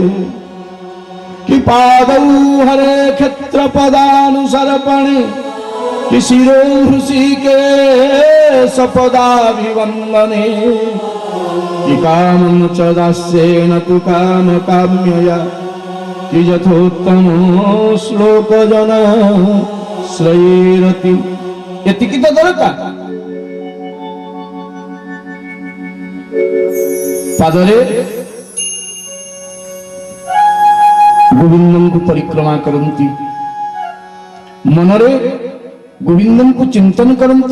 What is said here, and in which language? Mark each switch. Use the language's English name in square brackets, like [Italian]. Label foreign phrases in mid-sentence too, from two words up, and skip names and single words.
[Sanskrit] कि पादौ हरे क्षेत्र पदानुसर्पणे कि शिरो हृषिकेश पदाभिवन्दने कि कामं च दास्येन तु काम काम्यया कि यथोत्तमो श्लोक जन श्रयेरति [Odia] ଏତିକି ତ ଦରକାର। ପାଦରେ ଗୋବିନ୍ଦଙ୍କୁ ପରିକ୍ରମା କରନ୍ତି, ମନରେ ଗୋବିନ୍ଦଙ୍କୁ ଚିନ୍ତନ କରନ୍ତି।